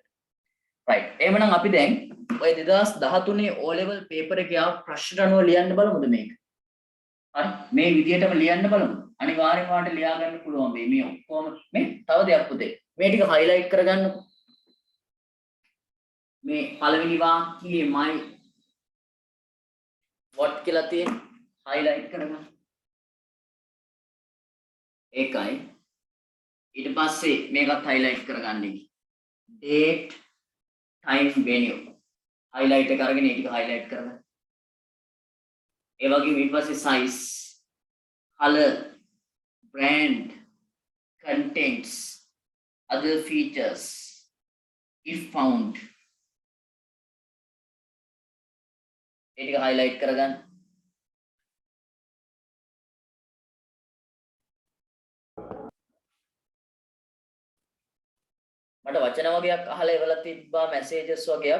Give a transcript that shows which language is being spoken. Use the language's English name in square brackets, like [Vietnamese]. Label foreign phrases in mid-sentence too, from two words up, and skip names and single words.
[Sinhala] right. එහෙමනම් අපි දැන් ඔය 2013 [English] O level paper [Sinhala] එකේ ආ ප්‍රශ්න අනුව ලියන්න බලමුද මේක? හරි. මේ විදිහටම ලියන්න බලමු. අනිවාර්යෙන් වාට ලියා ගන්න පුළුවන් මේ ඔක්කොම මේ තව දෙයක් පුතේ. මේ ටික highlight කරගන්නකො. මේ පළවෙනි වාක්‍යයේ [English] my what [Sinhala] කියලා තියෙන highlight කරගන්න. ඒකයි. ඊට පස්සේ මේකත් highlight කරගන්න. [English] date time venue highlight [Sinhala] එක අරගෙන ඒක highlight කරගන්න. ඒ වගේම ඊට පස්සේ [English] size color brand contents other features if found [Sinhala] ඒ ටික highlight කරගන්න. මට වචන වගේක් අහලා එවලා තිබ්බා messages වගේක්.